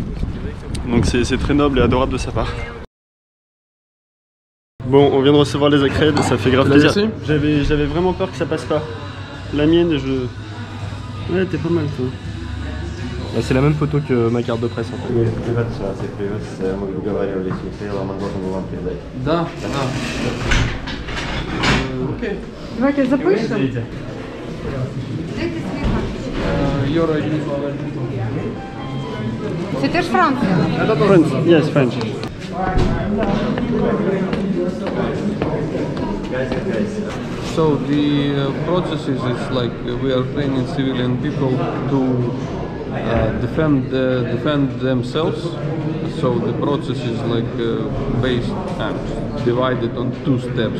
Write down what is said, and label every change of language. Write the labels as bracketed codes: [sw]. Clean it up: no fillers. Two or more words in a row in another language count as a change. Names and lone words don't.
[fr] Donc c'est très noble et adorable de sa part. Bon, on vient de recevoir les accrèdes, ça fait grave plaisir. J'avais vraiment peur que ça passe pas. La mienne, ouais, t'es pas mal toi. C'est la même photo que ma carte de presse en fait. [ru] Да. [uk] Окей. Давайте запишемо. Це теж Франція. [en] French. Yes, French. So the process is like we are training civilian people to defend themselves. So the process is like based and divided on two steps.